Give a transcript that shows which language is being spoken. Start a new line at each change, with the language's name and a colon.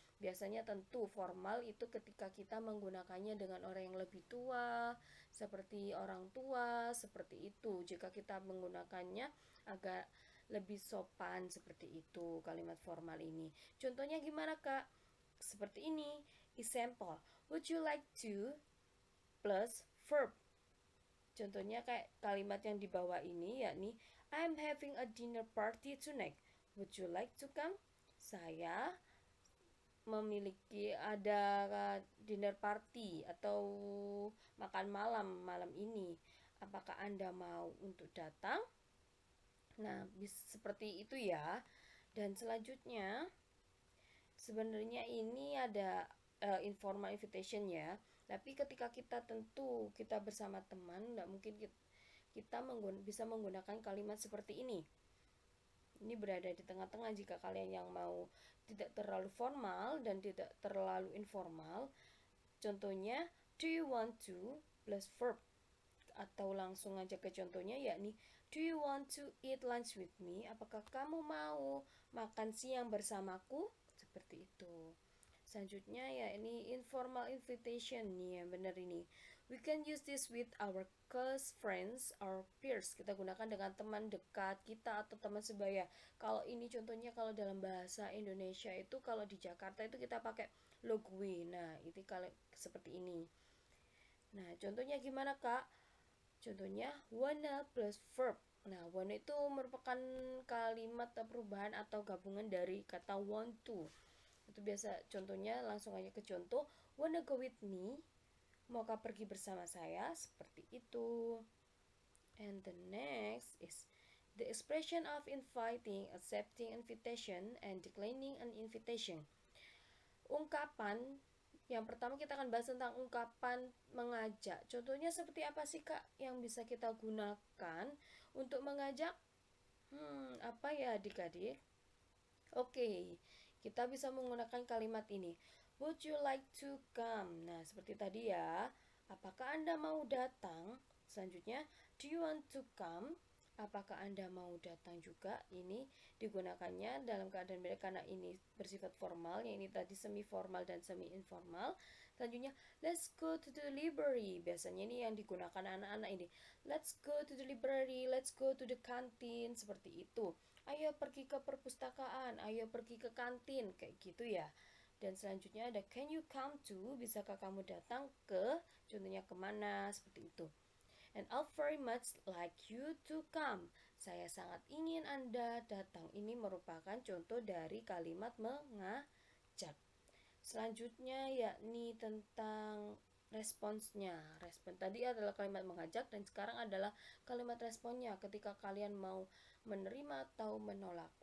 Indonesian: Biasanya tentu formal itu ketika kita menggunakannya dengan orang yang lebih tua, seperti orang tua, seperti itu. Jika kita menggunakannya agak lebih sopan, seperti itu kalimat formal ini. Contohnya gimana Kak? Seperti ini.
English: Example, would you like to plus verb.
Indonesian: Contohnya kayak kalimat yang di bawah ini, yakni
English: I'm having a dinner party tonight. Would you like to come?
Indonesian: Saya ada dinner party atau makan malam ini. Apakah Anda mau untuk datang? Nah, seperti itu ya. Dan selanjutnya sebenarnya ini ada informal invitation ya. Tapi ketika kita bersama teman, tidak mungkin kita bisa menggunakan kalimat seperti ini. Ini berada di tengah-tengah jika kalian yang mau tidak terlalu formal dan tidak terlalu informal.
English: Contohnya, do you want to plus verb. Atau langsung aja ke contohnya, yakni do you want to eat lunch with me?
Indonesian: Apakah kamu mau makan siang bersamaku? Seperti itu. Selanjutnya ya ini informal invitation nih, yang benar ini.
English: We can use this with our close friends or peers.
Indonesian: Kita gunakan dengan teman dekat kita atau teman sebaya. Kalau ini contohnya kalau dalam bahasa Indonesia itu kalau di Jakarta itu kita pakai lo gue. Nah, itu kalau seperti ini. Nah, contohnya gimana, Kak? Contohnya
English: wanna plus verb.
Indonesian: Nah, wanna itu merupakan kalimat perubahan atau gabungan dari kata want to. Itu biasa contohnya langsung aja ke contoh.
English: Wanna go with me?
Indonesian: Maukah pergi bersama saya? Seperti itu.
English: And the next is the expression of inviting, accepting invitation, and declining an invitation.
Indonesian: Ungkapan yang pertama kita akan bahas tentang ungkapan mengajak. Contohnya seperti apa sih, Kak, yang bisa kita gunakan untuk mengajak? Apa ya adik-adik? Oke, kita bisa menggunakan kalimat ini.
English: Would you like to come?
Indonesian: Nah, seperti tadi ya. Apakah Anda mau datang?
English: Selanjutnya, do you want to come?
Indonesian: Apakah Anda mau datang juga? Ini digunakannya dalam keadaan beda karena ini bersifat formal, yang ini tadi semi formal dan semi informal. Selanjutnya,
English: let's go to the library.
Indonesian: Biasanya ini yang digunakan anak-anak ini.
English: Let's go to the library, let's go to the canteen,
Indonesian: seperti itu. Ayo pergi ke perpustakaan, ayo pergi ke kantin, kayak gitu ya. Dan selanjutnya ada
English: can you come to,
Indonesian: bisakah kamu datang ke, contohnya kemana, seperti itu.
English: And I'd very much like you to come.
Indonesian: Saya sangat ingin Anda datang. Ini merupakan contoh dari kalimat mengajak. Selanjutnya yakni tentang responsnya. Respon tadi adalah kalimat mengajak dan sekarang adalah kalimat responnya ketika kalian mau menerima atau menolak.